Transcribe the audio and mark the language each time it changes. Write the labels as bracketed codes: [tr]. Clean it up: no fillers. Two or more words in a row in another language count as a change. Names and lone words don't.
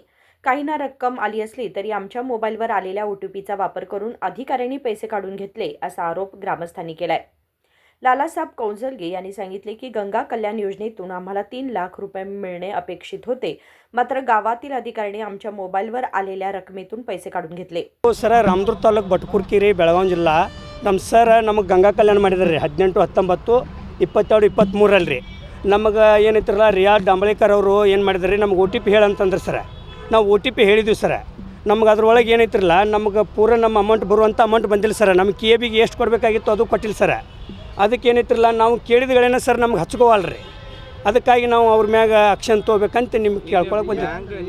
[mr] काहींना रक्कम आली असली तरी आमच्या मोबाईलवर आलेल्या OTPचा वापर करून अधिकाऱ्यांनी पैसे काढून घेतले असा आरोप ग्रामस्थांनी केलाय। लालासाहेब कौंजलगे यांनी सांगितले की गंगा कल्याण योजनेतून आम्हाला 3 लाख रुपये मिळणे अपेक्षित होते, मात्र गावातील अधिकाऱ्यांनी आमच्या मोबाईलवर आलेल्या रकमेतून पैसे काढून घेतले। [kn] सर रामदुर्ग तालूಕು ಬಟಕುರ್ಕಿ ಬೆಳಗಾವಿ ಜಿಲ್ಲಾ ನಮ್ಮ ಸರ್ ನಮಗೆ ಗಂಗಾ ಕಲ್ಯಾಣ ಮಾಡಿದ್ರಿ 18 19 22 23 ಅಲ್ರಿ ನಮಗೆ ಏನೈತಿರಲ್ಲ ರಿಯಾಜ್ ಡಾಂಬಳೇಕರ್ ಅವರು ಏನು ಮಾಡಿದ್ರಿ ನಮಗೆ OTP ಹೇಳಂತಂದ್ರೆ ಸರ್ ನಾವು OTP ಹೇಳಿದ್ವಿ ಸರ್ ನಮಗೆ ಅದರೊಳಗೆ ಏನೈತಿರಲ್ಲ ನಮಗೆ ಪೂರ ನಮ್ಮ ಅಮೌಂಟ್ ಬರುವಂಥ ಅಮೌಂಟ್ ಬಂದಿಲ್ಲ ಸರ್ ನಮಗೆ KBಗೆ ಎಷ್ಟು ಕೊಡಬೇಕಾಗಿತ್ತು ಅದು ಕೊಟ್ಟಿಲ್ಲ ಸರ್ ಅದಕ್ಕೆ ಏನೈತಿರಲ್ಲ ನಾವು ಕೇಳಿದಗಳೇನ ಸರ್ ನಮ್ಗೆ ಹಚ್ಕೋವಲ್ರಿ ಅದಕ್ಕಾಗಿ ನಾವು ಅವ್ರ ಮ್ಯಾಗ ಆಕ್ಷನ್ ತೊಗೋಬೇಕಂತ ನಿಮ್ಗೆ ಕೇಳ್ಕೊಳಕ್ಕೆ ಬಂದಿದ್ದೀವಿ।